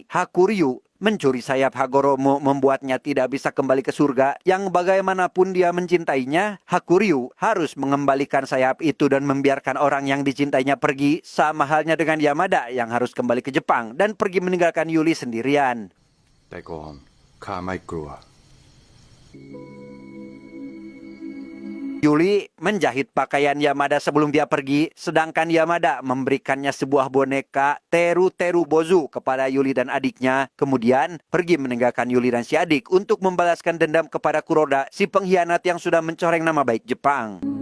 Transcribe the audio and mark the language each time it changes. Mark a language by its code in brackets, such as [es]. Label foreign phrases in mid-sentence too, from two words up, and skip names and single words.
[id] Hakuryu mencuri sayap Hagoromo membuatnya tidak bisa kembali ke surga yang bagaimanapun dia mencintainya, Hakuryu harus mengembalikan sayap itu dan membiarkan orang yang dicintainya pergi, sama halnya dengan Yamada yang harus kembali ke Jepang dan pergi meninggalkan Yuli sendirian. [th] แต่ก่อนข้าไม่กลัว [id] Yuli menjahit pakaian Yamada sebelum dia pergi, sedangkan Yamada memberikannya sebuah boneka Teru Teru Bozu kepada Yuli dan adiknya, kemudian pergi meninggalkan Yuli dan si adik untuk membalaskan dendam kepada Kuroda, si pengkhianat yang sudah mencoreng nama baik Jepang.